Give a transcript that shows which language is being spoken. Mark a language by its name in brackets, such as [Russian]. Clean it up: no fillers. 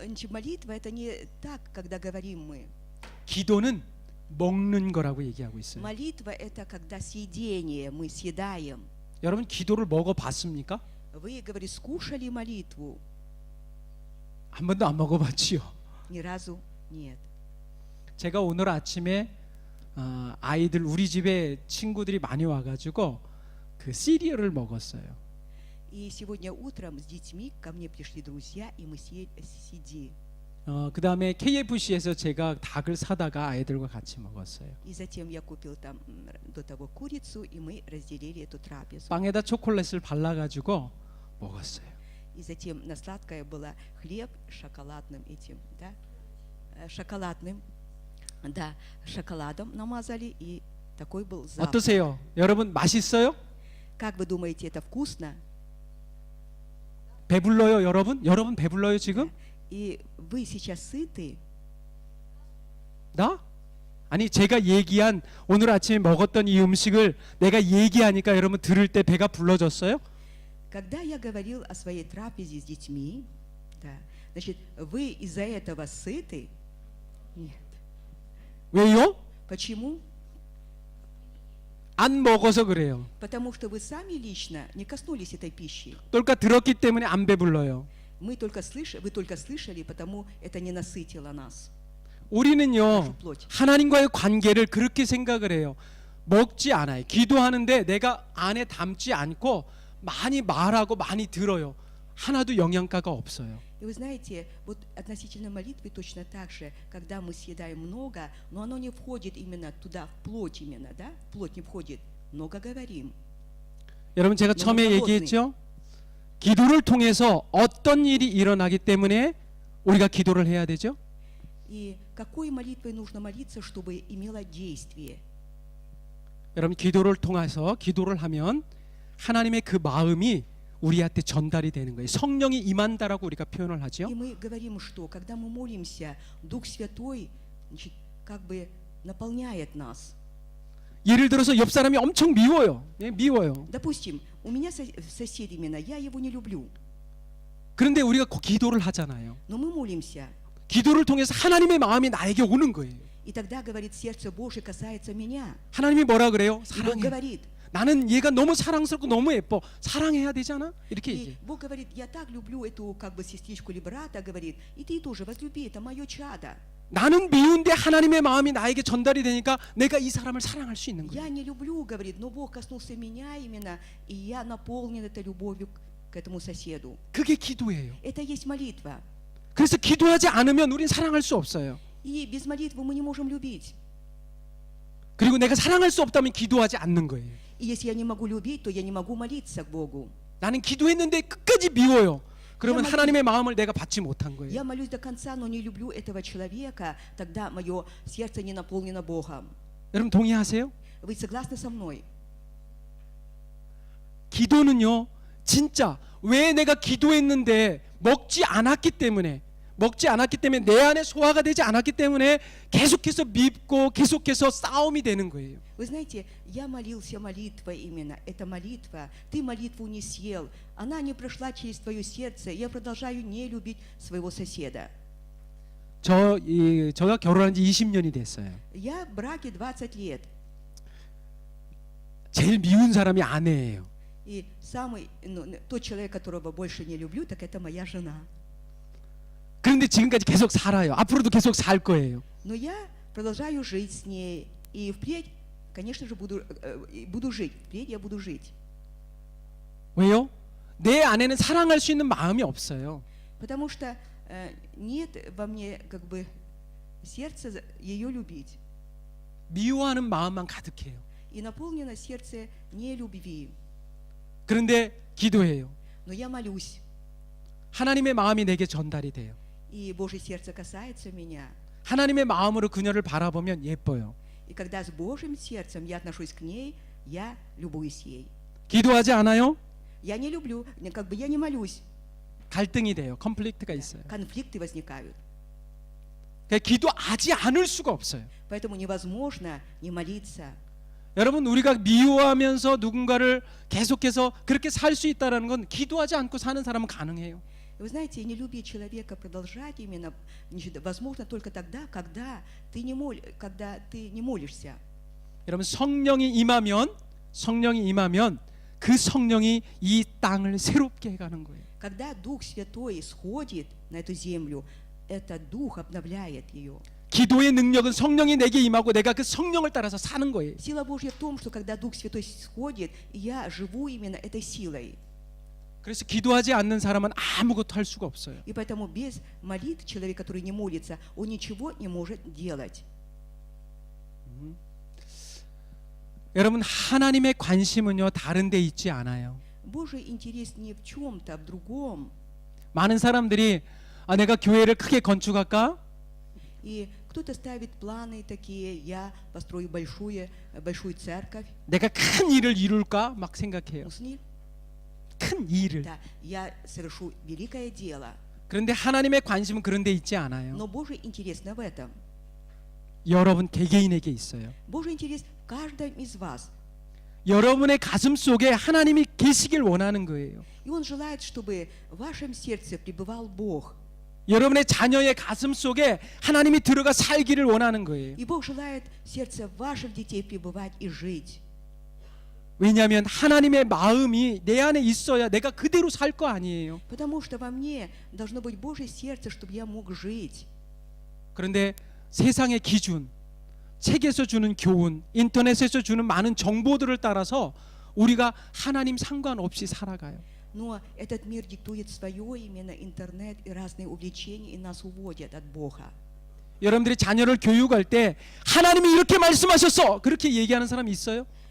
[Russian] Молитва это не так, когда говорим мы. [Korean] 기도는 먹는 거라고 얘기하고 있어요. [Russian] Молитва это когда съедение, мы съедаем. [Korean] 여러분 기도를 먹어 봤습니까? [Russian] Вы, говорит, скушали молитву? [Korean] 한 번도 안 먹어 봤지요. [Russian] Ни разу нет. [Korean] 제가 오늘 아침에 아이들 우리 집에 친구들이 많이 와 가지고 그 시리얼을 먹었어요. [Russian] И сегодня утром с детьми ко мне пришли друзья, и мы съели CD. [Korean] 그다음에 KFC에서 제가 닭을 사다가 아이들과 같이 먹었어요. [Russian] И затем я купил там до того курицу, и мы разделили эту трапезу. [Korean] 빵에다 초콜릿을 발라 가지고 먹었어요. [Russian] И затем на сладкое было хлеб с шоколадным этим, да, шоколадным, да, шоколадом намазали, и такой был запах. [Korean] 어떠세요? 여러분 맛있어요? [Russian] Как вы думаете, это вкусно? [Korean] 배불러요, 여러분? 여러분 배불러요 지금? [Russian] И вы сейчас сыты? [Korean] 나? 아니 제가 얘기한 오늘 아침에 먹었던 이 음식을 내가 얘기하니까 여러분 들을 때 배가 불러졌어요? [Russian] Когда я говорил о своей трапезе с детьми, да, значит, вы из-за этого сыты? Нет. [Korean] 왜요? [Russian] Почему? [Korean] 안 먹어서 그래요. [Russian] Потому что вы сами лично не коснулись этой пищи. только [Korean] 들었기 때문에 안 배불러요. [Russian] Вы только слышали, потому это не насытило нас. [Korean] 우리는요 하나님과의 관계를 그렇게 생각을 해요. 먹지 않아요. 기도하는데 내가 안에 담지 않고 많이 말하고 많이 들어요. 하나도 영양가가 없어요. [Russian] И вы знаете, вот относительно молитвы точно так же, когда мы съедаем много, но оно не входит именно туда, в плоть именно, да? В плоть не входит. Много говорим. [Korean] 여러분 제가 처음에 얘기했죠. 기도를 통해서 어떤 일이 일어나기 때문에 우리가 기도를 해야 되죠? [Russian] И какой молитвой нужно молиться, чтобы имело действие? [Korean] 여러분 기도를 통해서 기도를 하면 하나님의 그 마음이 우리한테 전달이 되는 거예요. 성령이 임한다라고 우리가 표현을 하죠. [Russian] И мы говорим, что когда мы молимся, Дух Святой, значит, как бы наполняет нас. [Korean] 예를 들어서 옆 사람이 엄청 미워요. 예, 미워요. [Russian] Допустим, у меня сосед именно, я его не люблю, [Korean] 그런데 우리가 기도를 하잖아요. [Russian] но мы молимся. [Korean] 기도를 통해서 하나님의 마음이 나에게 오는 거예요. [Russian] И тогда, говорит, сердце Божие касается меня. [Korean] 하나님이 뭐라 그래요? [Russian] И Бог [Korean] 사랑해. [Russian] говорит, [Korean] 나는 얘가 너무 사랑스럽고 너무 예뻐. 사랑해야 되잖아. 이렇게 [Russian] и [Korean] 얘기해. [Russian] Бог говорит, я так люблю эту как бы сестричку или брата, говорит, и ты тоже возлюби, это мое чадо. [Korean] 나는 미운데 하나님의 마음이 나에게 전달이 되니까 내가 이 사람을 사랑할 수 있는 [Russian] Я [Korean] 거예요. [Russian] не люблю, говорит, но Бог коснулся меня именно, и я наполнен этой любовью к этому соседу. [Korean] 그게 기도예요. [Russian] Это есть молитва. [Korean] 그래서 기도하지 않으면 우린 사랑할 수 없어요. [Russian] И без молитвы мы не можем любить. [Korean] 그리고 내가 사랑할 수 없다면 기도하지 않는 거예요. [Russian] И если я не могу любить, то я не могу молиться к Богу. [Korean] 나는 기도했는데 끝까지 미워요. 그러면 야, 하나님의 마음을 내가 받지 못한 거예요. [Russian] Я молюсь до конца, но не люблю этого человека, тогда мое сердце не наполнено Богом. [Korean] 여러분 동의하세요? [Russian] Вы согласны со мной? [Korean] 기도는요, 진짜 왜 내가 기도했는데 먹지 않았기 때문에 내 안에 소화가 되지 않았기 때문에 계속해서 밉고 계속해서 싸움이 되는 거예요. [Russian] Вы знаете, я молился молитвой именно. Это молитва. Ты молитву не съел. Она не прошла через твое сердце. Я продолжаю не любить своего соседа. [Korean] 저가 결혼한 지 20년이 됐어요. [Russian] Я в браке 20 лет. [Korean] 제일 미운 사람이 아내예요. [Russian] И тот человек, которого больше не люблю, так это моя жена. [Korean] 그런데 지금까지 계속 살아요. 앞으로도 계속 살 거예요. [Russian] Но я продолжаю жить с ней. И впредь, конечно же, буду жить. Впредь я буду жить. [Korean] 왜요? 내 안에는 사랑할 수 있는 마음이 없어요. [Russian] Потому что нет во мне как бы сердца ее любить. [Korean] 미워하는 마음만 가득해요. [Russian] И наполнено сердце не любви. [Korean] 그런데 기도해요. [Russian] Но я молюсь. [Korean] 하나님의 마음이 내게 전달이 돼요. [Russian] И Божье сердце касается меня. [Korean] 하나님의 마음으로 그녀를 바라보면 예뻐요. [Russian] И когда с Божьим сердцем я отношусь к ней, я любуюсь ей. [Korean] 기도하지 않아요? [Russian] Я не люблю, как бы я не молюсь. [Korean] 갈등이 돼요. 컨플릭트가 있어요. [Russian] Конфликты возникают. [Korean] 그러니까 기도하지 않을 수가 없어요. [Russian] Поэтому невозможно не молиться. [Korean] 여러분, 우리가 미워하면서 누군가를 계속해서 그렇게 살 수 있다는 건 기도하지 않고 사는 사람은 가능해요. [Russian] Вы знаете, не любить человека, продолжать именно, возможно только тогда, когда ты не молишься. [Korean] 여러분, 성령이 임하면 그 성령이 이 땅을 새롭게 해가는 거예요. [Russian] Когда Дух Святой сходит на эту землю, этот Дух обновляет ее. [Korean] 기도의 능력은 성령이 내게 임하고 내가 그 성령을 따라서 사는 거예요. [Russian] Сила Божья в том, что когда Дух Святой сходит, я живу именно этой силой. [Korean] 그래서 기도하지 않는 사람은 아무것도 할 수가 없어요. [Russian] И поэтому без молитв человек, который не молится, он ничего не может делать. [Korean] 여러분, 하나님의 관심은요 다른 데 있지 않아요. [Russian] Божий интерес не в чем-то, а в другом. [Korean] 많은 사람들이 내가 교회를 크게 건축할까? [Russian] И кто-то ставит планы такие: я построю большую церковь. [Korean] 내가 큰 일을 이룰까? 막 생각해요. 무슨 일? 큰 일을. [Russian] Да, я совершу великое дело. [Korean] 그런데 하나님의 관심은 그런 데 있지 않아요. [Russian] Но Божий интерес не в этом. [Korean] 여러분 개개인에게 있어요. [Russian] Божий интерес в каждом из вас. [Korean] 여러분의 가슴 속에 하나님이 계시길 원하는 거예요. [Russian] И Он желает, чтобы в вашем сердце пребывал Бог. [Korean] 여러분의 자녀의 가슴 속에 하나님이 들어가 살기를 원하는 거예요. [Russian] И Бог желает в сердце ваших детей пребывать и жить. [Korean] 왜냐하면 하나님의 마음이 내 안에 있어야 내가 그대로 살 거 아니에요. [Russian] Потому что во мне должно быть Божье сердце, чтобы я мог жить. [Korean] 그런데 세상의 기준, 책에서 주는 교훈, 인터넷에서 주는 많은 정보들을 따라서 우리가 하나님 상관없이 살아가요. [Russian] Но этот мир диктует свое, именно интернет и разные увлечения, и нас уводят от Бога. [Korean] 여러분들이 자녀를 교육할 때 하나님이 이렇게 말씀하셨어 그렇게 얘기하는 사람이 있어요?